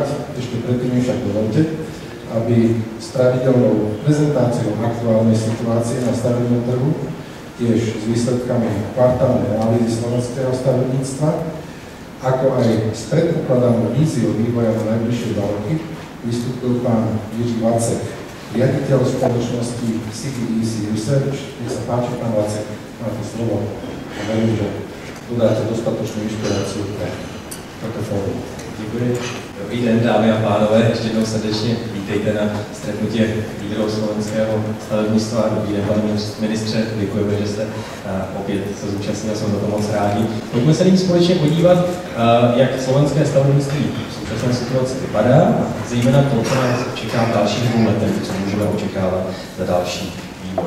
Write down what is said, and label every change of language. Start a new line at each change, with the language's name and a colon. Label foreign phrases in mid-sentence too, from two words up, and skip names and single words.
Slovak: Ešte predtým však dovolte, aby s pravidelnou prezentáciou aktuálnej situácie na stavebnom trhu, tiež s výsledkami kvartálnej analýzy slovenského stavebníctva, ako aj s predpokladanou víziou vývoja na najbližšie 2 roky, vystúpil pán Jiří Vacek, riaditeľ spoločnosti CEEC Research. Nech sa páči, pán Vacek, máte slovo a verím, že dodáte dostatočnú inšpiráciu pre toto fórum.
Czech: Děkuji. Dobrý den, dámy a pánové. Ještě jednou srdečně vítejte na stretnutí lídrů slovenského stavebnictva. Dobrý den, pane ministře. Děkujeme, že jste opět se zúčastnil, jsme za to moc rádi. Pojďme se nyní společně podívat, jak slovenské stavebnictví v současné situaci vypadá, zejména to, co nás čeká v dalších 2 letech, co můžeme očekávat za další vývoj.